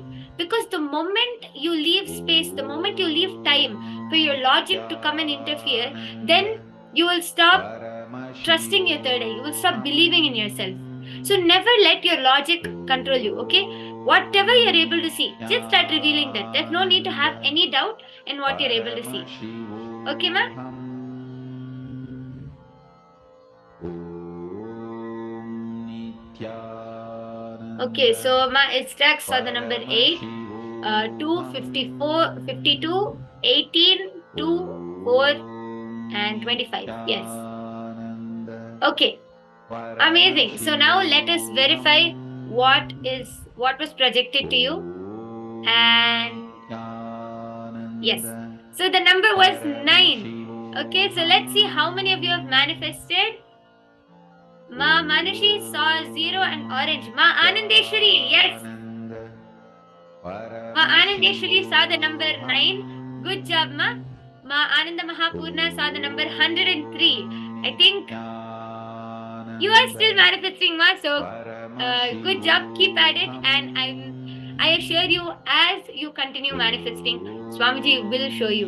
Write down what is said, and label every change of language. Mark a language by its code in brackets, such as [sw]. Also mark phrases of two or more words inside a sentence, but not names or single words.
[en] Because the moment you leave space, the moment you leave time for your logic to come and interfere, then you will stop trusting your third eye. You will stop believing in yourself. So never let your logic control you, okay? Whatever you're able to see, just start revealing that. There's no need to have any doubt in what you're able to see. Okay, ma? Okay, so ma Istak saw the number 8, 2, 54, 52, 18, 2, 4, and 25. Yes. Okay. Amazing. So now let us verify what was projected to you. And yes. So the number was 9. Okay, so let's see how many of you have manifested. Ma Manashi saw 0 and orange. Ma Anandeshwari, yes. Ma Anandeshwari saw the number 9. Good job, Ma. Ma Ananda Mahapurna saw the number 103. I think you are still manifesting, Ma. So, good job. Keep at it. And I assure you, as you continue manifesting, Swamiji will show you.